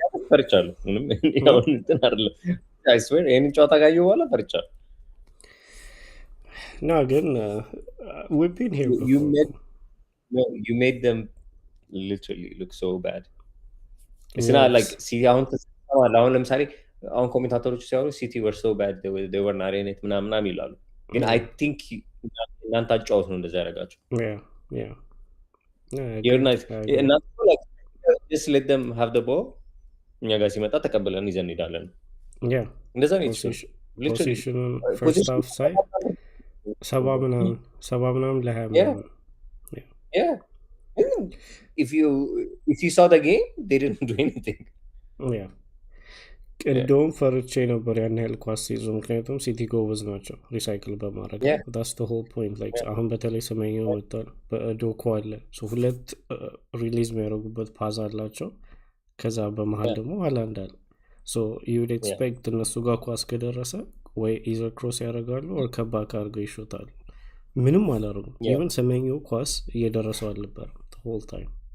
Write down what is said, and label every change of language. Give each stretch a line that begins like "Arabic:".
Amharic: ፈርቻለሁ። ምንም ያው እንትን አይደለም
English: I swear
Amharic: ይሄን ጨዋታ ካየሁ በኋላ ፈርቻለሁ።
English: No, again, we've been here before. You made them literally look so bad. It's not like see
Amharic: አሁን ለምሳሌ አሁን ኮሜንታተሮች ሲያወሩ ሲቲ
English: were so bad they were not in it
Amharic: ምናምን ይላሉ። ግን
English: I think
Amharic: እናንተ አጫወት ነው እንደዛ ያደርጋችሁ።
English: Yeah. You're nice.
Amharic: እናንተ
English: like just let them have the ball.
Amharic: እኛ ጋር ሲመጣ ተቀበለን ይዘን እንሄዳለን።
English: Yeah.
Amharic: እንደዛ ነው
English: position first half side
Amharic: ሰባ ምናምን ለ20 ምናምን
English: yeah if you saw the game they didn't do anything. Yeah.
Amharic: እንደውም ፈርቼ ነበር ያን ያህል ኳስ ሲይዙ፣ ምክንያቱም ሲቲ ጎበዝ ናቸው ሪሳይክል በማድረግ
English: that's the whole point like
Amharic: አሁን በተለይ ሰመኛው መጥቷል፣ በዶኮ አለ ሁለት ሪሊዝ የሚያደርጉበት ፓዝ አላቸው፣ ከዛ በመሃል ደግሞ ሃላንድ አለ።
English: so you would expect
Amharic: እነሱ ጋር ኳስ ከደረሰ ወይ ኢዘር ክሮስ ያደርጋሉ or ከባክ አድርገው ይሾታሉ። ምንም አላደረጉም። ኢቨን ሰመኛው ኳስ እየደረሰው አልነበር
English: the whole time.